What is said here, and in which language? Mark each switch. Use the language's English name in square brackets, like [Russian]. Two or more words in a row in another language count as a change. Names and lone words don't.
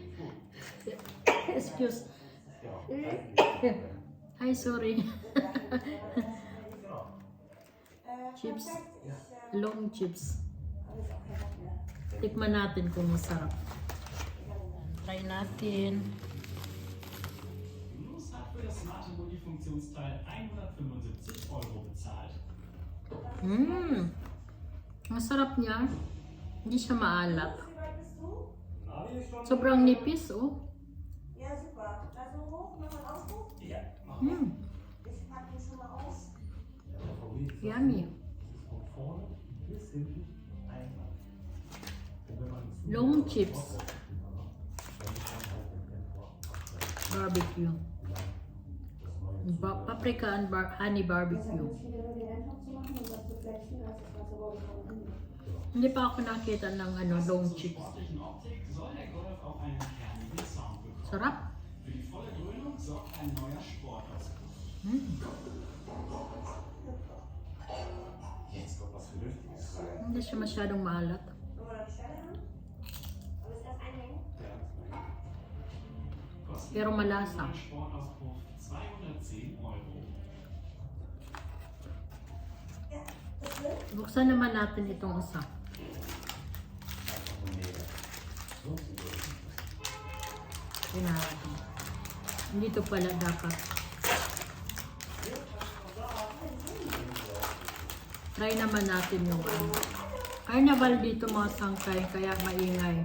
[English] Excuse. Hi, sorry. Chips. Long chips. [Filipino] Tikman natin kung masarap. Try natin. [German] Luz hat für das smarte Multifunktionsteil 175 € bezahlt. [Filipino] Masarap niya. Hindi siya maalat. Sobrang nipis, oh. [German] Ja, super. Also hoch, nochmal Ausdruck. Ja. Ich packe den schon mal aus. [English] Yummy. Long chips. Barbecue. Paprika and honey barbecue. [Filipino] Hindi pa ako nakita ng long chips. [German] Sportlichen Optik soll der Golf auch einen kernigen Sound bekommen. [Filipino] Sarap. [German] Für die volle Dröhnung sorgt ein neuer Sportauspuff. Jetzt kommt was Vernünftiges rein. [Filipino] Hindi siya masyadong maalat. [German] Wollen wir die Stelle haben? Aber ist das einhängen? Kostet [Filipino] Pero malasa. [German] ein Sportauspuff 210 €. Ja, das wird. [Filipino] Buksan naman natin itong isa. Natin. Dito pala dapat. Try naman natin yung Carnival dito mga sangkay, kaya maingay.